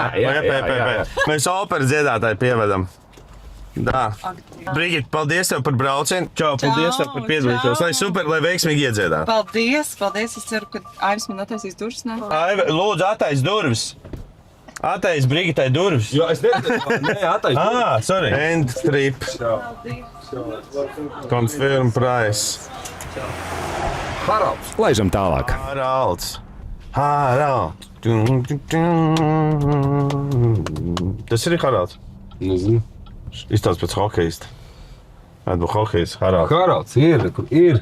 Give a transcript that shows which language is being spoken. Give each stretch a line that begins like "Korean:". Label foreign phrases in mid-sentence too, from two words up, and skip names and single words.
Latvian: Mēs operas dziedātāju pievedam. Brigita, paldies tev par braucienu. Čau, paldies tev par piedalīšanos. Lai super, lai veiksmīgi iedziedāt. Paldies. Es ceru, ka Aivis man attaisīs durvis. Aivi, lūdzu, attais durvis. Attais Brigitai durvis. Jo, es nezinu. Nē, attais durvis.
English: Sorry. End trip. Confirm price.
Latvian: Haralds. Laižam tālāk. Haralds. Tas ir Haralds. Nezinu. Izstāsts pēc hokejista. Vai būs hokejs? Haralds ir.